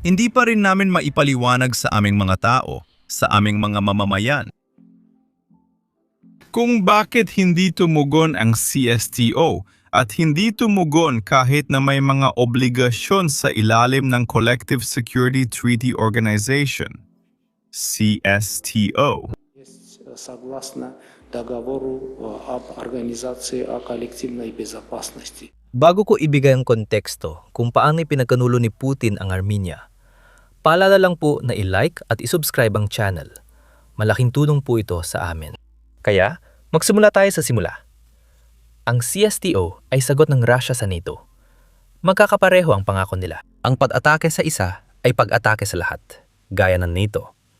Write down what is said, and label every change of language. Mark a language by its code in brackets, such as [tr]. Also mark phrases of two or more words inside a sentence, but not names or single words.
[tl] Hindi pa rin namin maipaliwanag sa aming mga tao, sa aming mga mamamayan, kung bakit hindi tumugon ang CSTO at hindi tumugon kahit na may mga obligasyon sa ilalim ng Collective Security Treaty Organization, CSTO. [ru] Согласно договору об Организации о коллективной безопасности. [tl] Bago ko ibigay ang konteksto kung paano ipinagkanulo ni Putin ang Armenia, paalala lang po na i-like at i-subscribe ang channel. Malaking tulong po ito sa amin. Kaya, magsimula tayo sa simula. Ang CSTO ay sagot ng Russia sa NATO. Magkakapareho ang pangako nila. Ang pag-atake sa isa ay pag-atake sa lahat, gaya ng NATO.